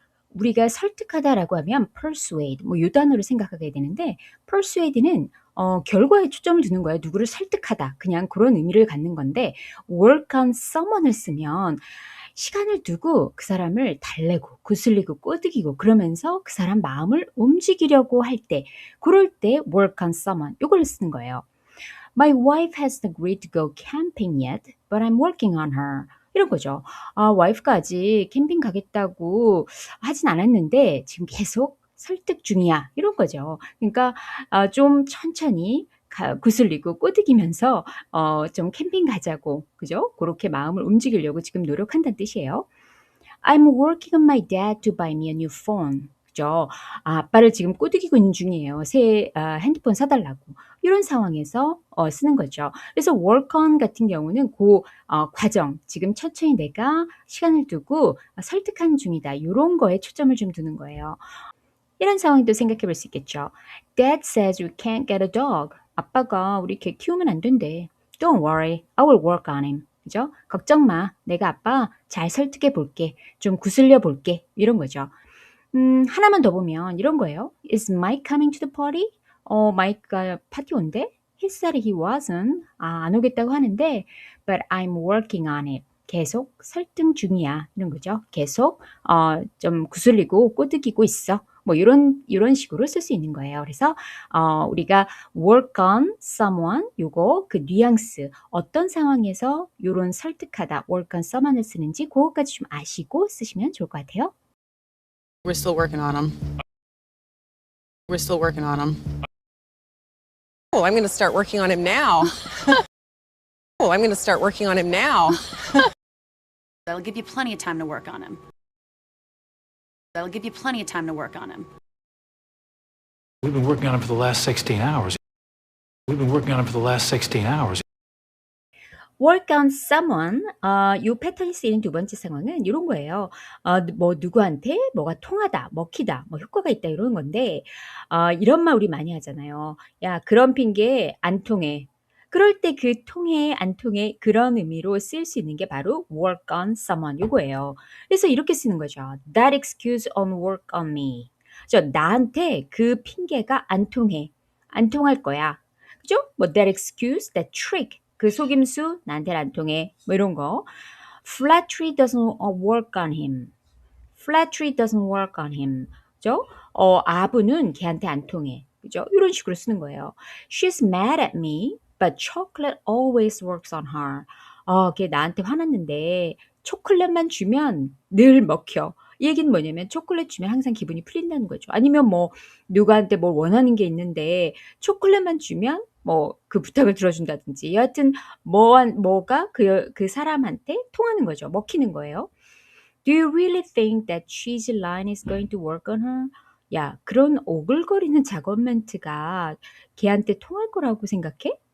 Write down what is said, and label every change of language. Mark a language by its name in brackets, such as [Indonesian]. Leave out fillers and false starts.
[Korean] 우리가 설득하다라고 하면 persuade, 뭐 요 단어를 생각하게 되는데 persuade는 결과에 초점을 두는 거예요. 누구를 설득하다. 그냥 그런 의미를 갖는 건데 work on someone을 쓰면 시간을 두고 그 사람을 달래고 구슬리고 꼬드기고 그러면서 그 사람 마음을 움직이려고 할 때 그럴 때 work on someone 이걸 쓰는 거예요. [English] My wife hasn't agreed to go camping yet, but I'm working on her. [Korean] 이런 거죠. 와이프가 아직 캠핑 가겠다고 하진 않았는데 지금 계속 설득 중이야. 이런 거죠. 그러니까 좀 천천히 구슬리고 꼬드기면서 좀 캠핑 가자고 그죠? 그렇게 마음을 움직이려고 지금 노력한다는 뜻이에요. [English] I'm working on my dad to buy me a new phone. [Korean] 그죠? 아빠를 지금 꼬드기고 있는 중이에요. 새 핸드폰 사달라고. 이런 상황에서 쓰는 거죠. 그래서 work on 같은 경우는 그 과정, 지금 천천히 내가 시간을 두고 설득하는 중이다. 이런 거에 초점을 좀 두는 거예요. 이런 상황도 생각해 볼 수 있겠죠. [English] Dad says we can't get a dog. [Korean] 아빠가 우리 개 키우면 안 된대. [English] Don't worry, I will work on him. [Korean] 그죠? 걱정 마. 내가 아빠 잘 설득해 볼게. 좀 구슬려 볼게. 이런 거죠. 하나만 더 보면 이런 거예요. [English] Is Mike coming to the party? [Korean] 마이크가 파티 온대? [English] He said he wasn't. [Korean] 안 오겠다고 하는데 [English] but I'm working on it. [Korean] 계속 설득 중이야. 이런 거죠. 계속 좀 구슬리고 꼬드기고 있어. 뭐 이런 식으로 쓸 수 있는 거예요. 그래서 우리가 work on someone 요거 그 뉘앙스 어떤 상황에서 요런 설득하다 work on someone을 쓰는지 그거까지 좀 아시고 쓰시면 좋을 것 같아요. [English] We're still working on him. We're still working on him. Oh, I'm going to start working on him now. Oh, I'm going to start working on him now. That'll give you plenty of time to work on him. That'll give you plenty of time to work on him. We've been working on him for the last 16 hours. We've been working on him for the last 16 hours. [Korean] work on someone, 요 패턴이 쓰이는 두 번째 상황은 이런 거예요. 뭐 누구한테 뭐가 통하다, 먹히다, 뭐 효과가 있다 이런 건데 이런 말 우리 많이 하잖아요. 야, 그런 핑계 안 통해. 그럴 때 그 통해 안 통해 그런 의미로 쓸 수 있는 게 바로 work on someone 요거예요. 그래서 이렇게 쓰는 거죠. [English] That excuse won't work on me. [Korean] 나한테 그 핑계가 안 통해. 안 통할 거야. 그죠? [English] 뭐 that excuse, that trick. [Korean] 그 속임수 나한테는 안 통해. 뭐 이런 거. [English] Flattery doesn't work on him. Flattery doesn't work on him. [Korean] 그죠? 아부는 걔한테 안 통해. 그죠? 이런 식으로 쓰는 거예요. [English] She's mad at me, but chocolate always works on her. [Korean] 걔 나한테 화났는데 초콜릿만 주면 늘 먹혀. 이 얘기는 뭐냐면 초콜릿 주면 항상 기분이 풀린다는 거죠. 아니면 뭐 누구한테 뭘 원하는 게 있는데 초콜릿만 주면 뭐 그 부탁을 들어준다든지 여하튼 뭐가 그 사람한테 통하는 거죠. 먹히는 거예요. [English] Do you really think that cheesy line is going to work on her? [Korean] 야, 그런 오글거리는 작업 멘트가 걔한테 통할 거라고 생각해?